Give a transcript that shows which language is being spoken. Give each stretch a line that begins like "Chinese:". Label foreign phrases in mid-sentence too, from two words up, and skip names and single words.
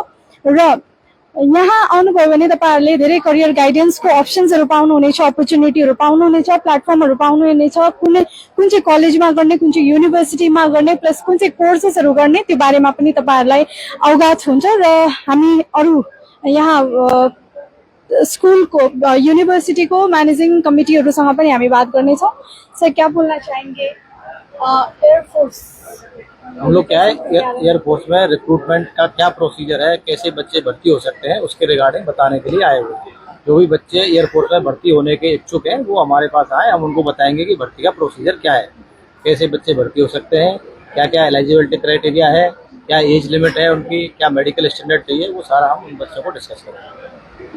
Nepali: र यहाँ आउनुभयो भने तपाईँहरूले धेरै करियर गाइडेन्सको अप्सन्सहरू पाउनुहुनेछ, अपर्च्युनिटीहरू पाउनुहुनेछ, प्लेटफर्महरू पाउनुहुनेछ। कुन चाहिँ कलेजमा गर्ने, कुन चाहिँ युनिभर्सिटीमा गर्ने, प्लस कुन चाहिँ कोर्सेसहरू गर्ने, त्यो बारेमा पनि तपाईँहरूलाई अवगत हुन्छ। र हामी अरू यहाँ स्कुलको युनिभर्सिटीको मैनेजिंग कमिटीहरूसँग पनि हामी बात गर्नेछौँ।
Hindi: सर, क्या बोलना चाहेंगे? एयरफोर्स, हम लोग क्या है एयरफोर्स में रिक्रूटमेंट का क्या प्रोसीजर है, कैसे बच्चे भर्ती हो सकते हैं, उसके रिगार्डिंग बताने के लिए आए हुए हैं। जो भी बच्चे एयरफोर्स में भर्ती होने के इच्छुक हैं वो हमारे पास आए, हम उनको बताएंगे कि भर्ती का प्रोसीजर क्या है, कैसे बच्चे भर्ती हो सकते हैं, क्या क्या
English: eligibility criteria
Hindi: है, क्या
English: age limit
Hindi: है उनकी, क्या
English: medical standard
Hindi: चाहिए, वो सारा हम उन बच्चों को डिस्कस करेंगे।